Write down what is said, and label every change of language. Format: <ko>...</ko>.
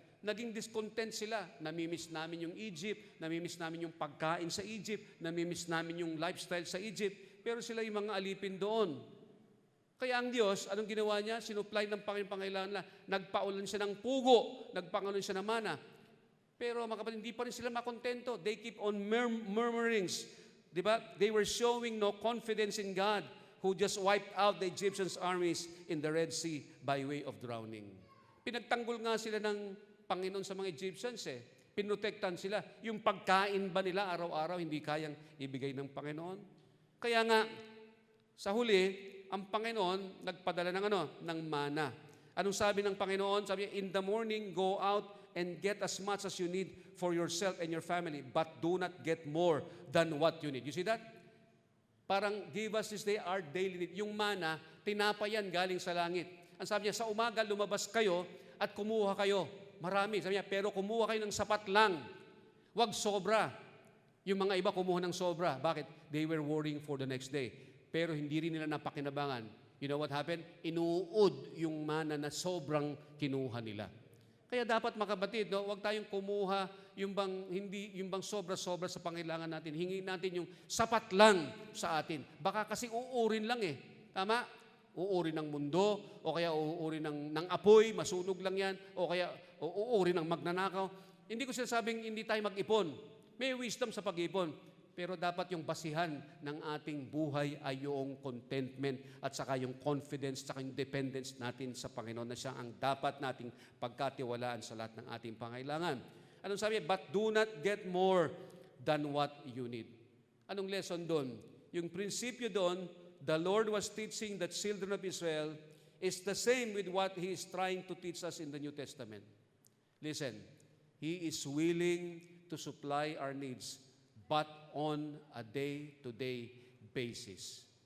<tl>Naging discontent sila. Namimiss namin yung Egypt, namimiss namin yung pagkain sa Egypt, namimiss namin yung lifestyle sa Egypt, pero sila yung mga alipin doon. Kaya ang Diyos, anong ginawa niya? Sinupply ng Panginoon pangailangan nila. Nagpaulan siya ng pugo, nagpangaulan siya ng mana. Pero mga kapatid, hindi pa rin sila makontento.</tl> <en>They keep on murmurings. Diba? They were showing no confidence in God who just wiped out the Egyptians' armies in the Red Sea by way of drowning.</en> <tl>Pinagtanggol nga sila ng Panginoon sa mga Egyptians Pinotektan sila. Yung pagkain ba nila araw-araw hindi kayang ibigay ng Panginoon? Kaya nga, sa huli, ang Panginoon nagpadala ng mana. Anong sabi ng Panginoon? Sabi niya,</tl> <en>in the morning, go out and get as much as you need for yourself and your family, but do not get more than what you need. You see that?</en> <tl>Parang,</tl> <en>give us this day our daily need.</en> <tl>Yung mana, tinapay yan galing sa langit. Ang sabi niya, sa umaga lumabas kayo at kumuha kayo. Marami. Sabi niya, pero kumuha kayo ng sapat lang. Huwag sobra. Yung mga iba kumuha ng sobra. Bakit?</tl> <en>They were worrying for the next day.</en> <tl>Pero hindi rin nila napakinabangan</tl> <en>you know what happened?</en> <tl>Inuud yung mana na sobrang kinuha nila. Kaya dapat mga kapatid, no, huwag tayong kumuha yung bang sobra-sobra sa pangailangan natin. Hingin natin yung sapat lang sa atin. Baka kasi uurin lang eh. Tama? Uuri ng mundo, o kaya uuri ng apoy, masunog lang yan, o kaya uuri ng magnanakaw. Hindi ko sinasabing hindi tayo mag-ipon. May wisdom sa pag-ipon. Pero dapat yung basihan ng ating buhay ay yung contentment at saka yung confidence at saka yung dependence natin sa Panginoon na siya ang dapat nating pagkatiwalaan sa lahat ng ating pangailangan. Anong sabi?</tl> <en>But do not get more than what you need.</en> <tl>Anong lesson doon? Yung prinsipyo doon,</tl> <en>the Lord was teaching the children of Israel is the same with what He is trying to teach us in the New Testament. Listen, He is willing to supply our needs, but on a day-to-day basis.</en>